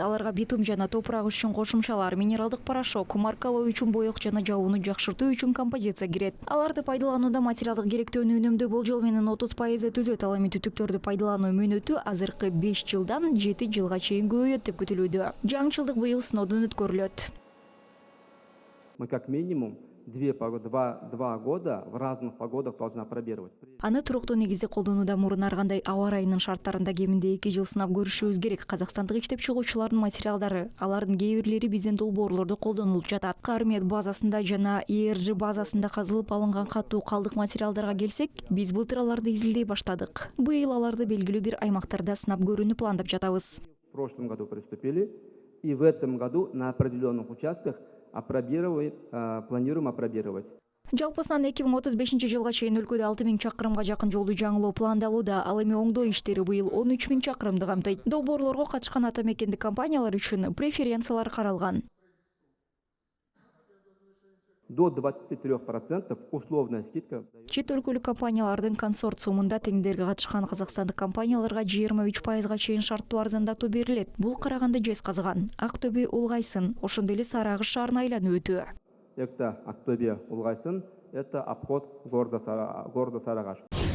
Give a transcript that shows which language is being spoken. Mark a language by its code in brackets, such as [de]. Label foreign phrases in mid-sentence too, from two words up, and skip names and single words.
[ky] Аларга битум жана топурак үчүн кошумчалар, минералдык порошок, маркалоо үчүн боек жана жабууну жакшыртуу үчүн композиция кирет. Аларды пайдаланууда материалдык керектөөнү үнөмдөө болжол менен 30% түзөт. Ал эми түтүктөрдү пайдалануу мөөнөтү азыркы 5 жылдан 7 жылга чейин көбөйөт деп күтүлүүдө. Жаңычылдык быйыл сыноодон өткөрүлөт. [ru] Мы как минимум 2 года в разных погодах должны опробировать. [ky] Аны туруктуу негизде колдонууда мурун ар кандай аба ырайынын шарттарында кеминде 2 жыл сынап көрүшүбүз керек. Казакстандык иштеп чыгуучулардын материалдары, алардын кээ бирлери биздин долбоорлордо колдонулуп жатат. Кармият базасында жана ИРЖ базасында казылып алынган катуу калдык материалдарга келсек, биз былтыр аларды изилдей баштадык. Быйыл аларды белгилүү бир аймактарда сынап көрүүнү пландап жатабыз. [ru] В прошлом году приступили, и в этом году на определенных участках планируем опробировать. [ky] Жалпысынан 2035 жылга чейин өлкөдө 6000 чакырымга жакын жолду жаңылоо пландалууда. Ал эми оңдоо иштери быйыл 13000 чакырымды камтыйт. Долбоорлорго катышкан ата мекендик компаниялар үчүн преференциялар каралган. [ru] До 23% условная скидка. [ky] Чет өлкөлүк компаниялардын консорциумунда тендерге катышкан казакстандык компанияларга 23%га чейин шарттуу арзандатуу берилет. Бул Караганды Жезказган, Актөбе Улгайсын, ошондой эле Сары Агыш шаарына айланып өтүү. [ru] Это Актобе Улгайсын, это обход города Сарыагаш.